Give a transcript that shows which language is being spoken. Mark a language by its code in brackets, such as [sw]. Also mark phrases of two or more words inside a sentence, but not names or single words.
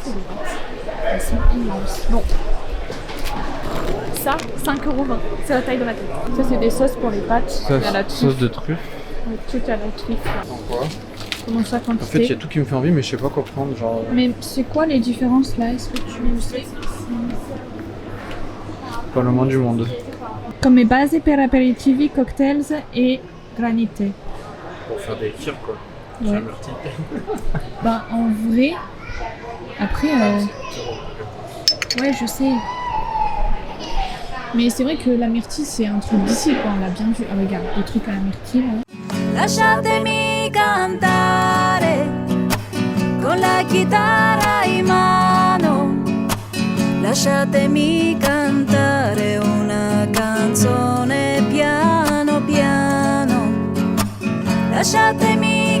[fr] Elles sont immenses. Bon. Ça, 5,20€. C'est la taille de ma tête. Ça, c'est des sauces pour les pâtes. Il y a la truffe. Sauce de truffe. Le truc à la truffe. Là. Quoi? Comment ça En fait, il y a tout qui me fait envie, mais je sais pas quoi prendre. Genre. Mais c'est quoi les différences là? Est-ce que tu sais? Pas le moins du monde. [it] Come base per aperitivi, [fr] cocktails et granite. Pour faire des tirs, quoi. Ouais. Bah, en vrai, après, ouais, je sais. Mais c'est vrai que la myrtille, c'est un truc d'ici, quoi. On l'a bien vu. Ah, regarde, les trucs à la myrtille, là. [it] Lasciatemi cantare con la chitarra in mano. Lasciatemi cantare una canzone piano piano. Lasciatemi